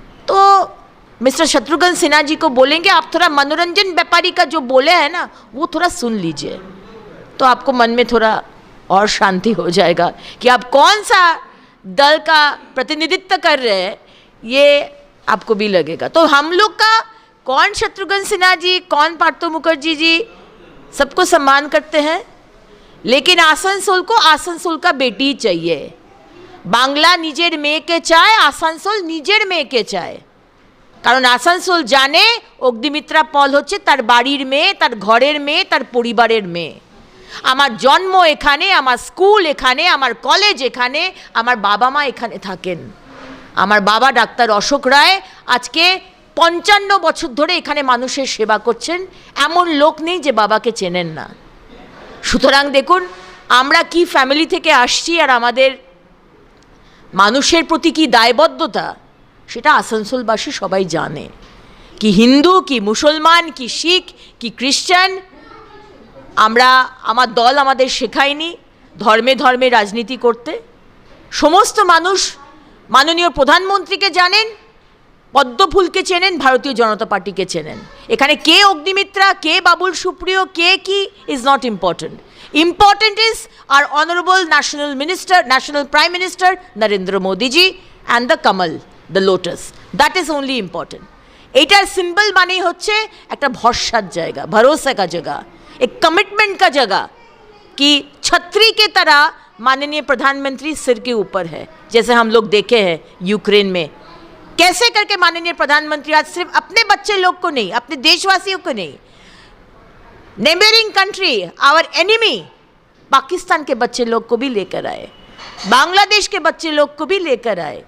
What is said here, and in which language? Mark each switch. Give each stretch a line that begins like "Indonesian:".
Hindi: तो मिस्टर शत्रुघ्न सिन्हा जी को बोलेंगे आप थोड़ा मनोरंजन व्यापारी का जो बोले हैं ना वो थोड़ा सुन लीजिए, तो आपको मन में थोड़ा और शांति हो जाएगा कि आप कौन सा दल का प्रतिनिधित्व कर रहे हैं, ये आपको भी लगेगा। तो हम लोग का कौन शत्रुघ्न सिन्हा जी, कौन पार्थो मुखर्जी जी, सबको सम्मान करते हैं, लेकिन आसनसोल को आसनसोल का बेटी चाहिए।
Bangla: বাংলা নিজের মেয়েকে চায়, আসানসোল নিজের মেয়েকে চায়। কারণ আসানসোল জানে অগ্নিমিত্রা পল হচ্ছে তার বাড়ির মেয়ে, তার ঘরের মেয়ে, তার পরিবারের মেয়ে। আমার জন্ম এখানে, আমার স্কুল এখানে, আমার কলেজ এখানে, আমার বাবা মা এখানে থাকেন। আমার বাবা ডাক্তার অশোক রায় আজকে 55 বছর ধরে এখানে মানুষের সেবা করছেন, এমন লোক নেই যে বাবাকে চেনেন না। সুতরাং দেখুন আমরা কি ফ্যামিলি থেকে আসছি আর আমাদের মানুষের প্রতি কি দায়বদ্ধতা সেটা আসানসোলবাসী সবাই জানে। কি হিন্দু, কি মুসলমান, কি শিখ, কি খ্রিস্টান, আমরা আমার দল আমাদের শেখায়নি ধর্মে ধর্মে রাজনীতি করতে। সমস্ত মানুষ মাননীয় প্রধানমন্ত্রীকে জানেন, পদ্মফুলকে চেনেন, ভারতীয় জনতা পার্টিকে চেনেন। এখানে কে অগ্নিমিত্রা, কে বাবুল সুপ্রিয়, কে কি
English: Is not important. Important is our Honorable National Prime Minister Narendra Modi ji and the Kamal, the lotus. That is only important.
Bangla: एटार सिंबल माने होच्छे एकटा भरसार जायगा,
Hindi: भरोसा का जगह, एक कमिटमेंट का जगह कि छतरी के तरह माननीय प्रधानमंत्री सिर के ऊपर है। जैसे हम लोग देखे हैं यूक्रेन में कैसे करके माननीय प्रधानमंत्री आज सिर्फ अपने बच्चे लोग को नहीं, अपने देशवासियों को नहीं,
English: neighbouring country, our enemy
Hindi: Pakistan के बच्चे लोग को भी लेकर आए, बांग्लादेश के बच्चे लोग को भी लेकर आए।